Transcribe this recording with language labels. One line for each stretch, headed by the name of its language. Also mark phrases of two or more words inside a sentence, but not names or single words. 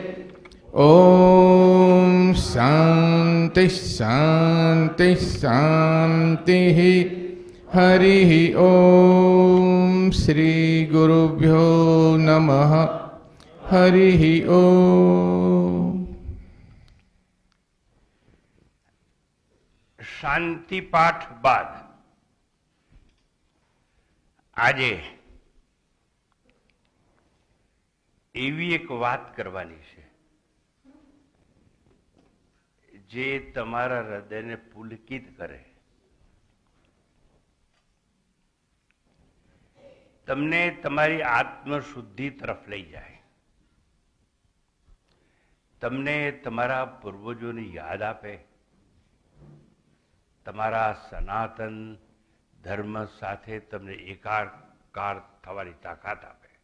Sanskrit: ॐ शान्ति शान्ति शान्तिः। हरिः ॐ श्री गुरुभ्यो नमः। हरिः ॐ।
Gujarati: શાંતિ પાઠ બાદ આજે એવી એક વાત કરવાની છે જે તમારા હૃદયને પુલકિત કરે, તમને તમારી આત્મશુદ્ધિ તરફ લઈ જાય, તમને તમારા પૂર્વજોની યાદ આપે, તમારા સનાતન ધર્મ સાથે તમને એકાકાર થવાની તાકાત આપે.